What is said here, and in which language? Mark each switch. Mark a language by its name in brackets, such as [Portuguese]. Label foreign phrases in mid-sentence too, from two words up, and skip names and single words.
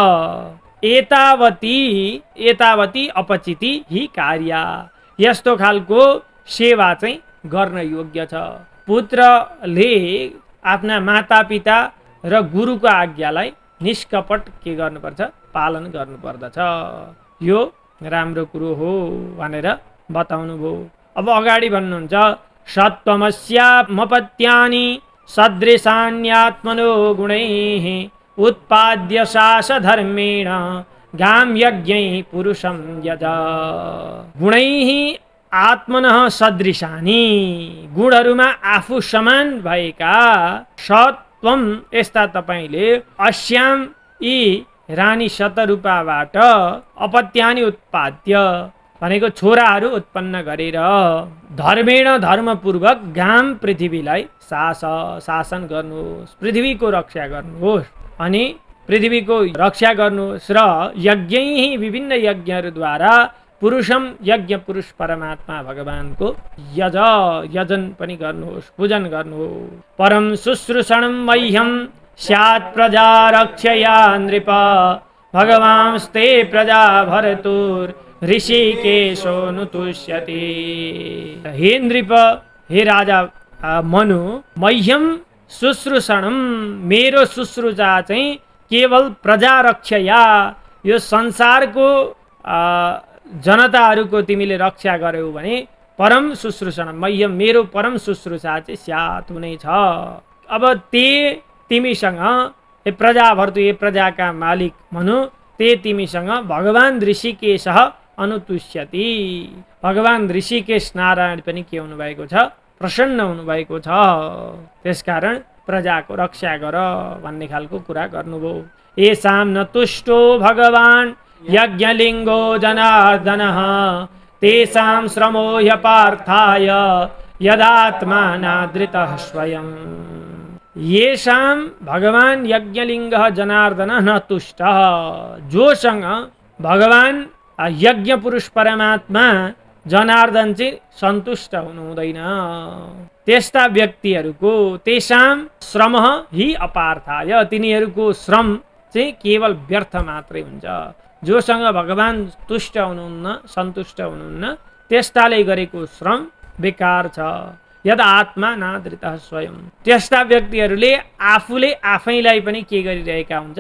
[Sanskrit] एतावती अपचिति हि कार्य, [Nepali] यस्तो खालको सेवा चाहिँ गर्न योग्य छ। पुत्रले आफ्ना माता पिता र गुरुको आज्ञालाई निष्कपट के गर्नुपर्छ, पालन गर्नुपर्दछ, यो राम्रो कुरो हो भनेर बताउनु भयो। अब अगाडि भन्नुहुन्छ, [Sanskrit] सत्त्वमस्यामपत्यानि सदृशान्यात्मनो गुणैः उत्पाद्य शासधर्मेण गाम यज्ञैः पुरुषं यज। गुणैः आत्मनः सदृशानि, [Nepali] गुणहरूमा आफू समान भएका, सत्वम, यस्ता तपाईले, अस्याम, यी रानी शतरूपाबाट, [Sanskrit] अपत्यानि उत्पाद्य [Nepali] भनेको छोराहरू उत्पन्न गरेर, धर्मेण, धर्मपूर्वक, गाम, पृथ्वीलाई शासन गर्नुहोस्, पृथ्वीको रक्षा गर्नुहोस्, अनि पृथ्वीको रक्षा गर्नुहोस्, र यज्ञैः, विभिन्न यज्ञहरूद्वारा, पुरुषम यज्ञ पुरुष परमात्मा भगवानको यजन पनि गर्नुहोस्, पूजन गर्नुहोस्। [Sanskrit] परम शुश्रूषणं मह्यं स्यात् प्रजा रक्षया नृप भगवांस्ते प्रजा भरतुर ऋषिकेशो नुतुष्यति। [Nepali] हे नृप, हे राजा मनु, [Sanskrit] मह्यम शुश्रूषणं, [Nepali] मेरो शुश्रूषा चाहिँ केवल [Sanskrit] प्रजा रक्षया, [Nepali] यो संसारको जनताहरूको तिमीले रक्षा गर्यौ भने [Sanskrit] परम शुश्रूषणं मह्यम, [Nepali] मेरो परम शुश्रूषा चाहिँ स्यात् हुनेछ। अब तिमीसँग [Sanskrit] हे प्रजा भर्तु, [Nepali] हे प्रजाका मालिक मनु, तिमीसँग भगवान ऋषिकेश अनुतुष्यति। भगवान ऋषिकेश नारायण पनि के हुनुभएको छ? प्रसन्न हुनुभएको छ। त्यसकारण प्रजाको रक्षा गर भन्ने खालको कुरा गर्नुभयो। [Sanskrit] येषां न तुष्टो भगवान् यज्ञलिङ्गो जनार्दनः तेषां श्रमो ह्यपार्थाय यदात्मानादृतः स्वयं। येषां भगवान यज्ञलिङ्गः जनार्दनः न तुष्टः, [Nepali] जोसँग भगवान यज्ञ पुरुष परमात्मा जनार्दन चाहिँ सन्तुष्ट हुनु हुँदैन, त्यस्ता व्यक्तिहरूको [Sanskrit] तेषां श्रम हि अपार्थाय, [Nepali] तिनीहरूको श्रम चाहिँ केवल व्यर्थ मात्रै हुन्छ। जोसँग भगवान तुष्ट हुनुहुन्न, सन्तुष्ट हुनुहुन्न, त्यस्ताले गरेको श्रम बेकार छ। [Sanskrit] यद आत्मा नादृतः स्वयं, [Nepali] त्यस्ता व्यक्तिहरूले आफूले आफैलाई पनि के गरिरहेका हुन्छन्?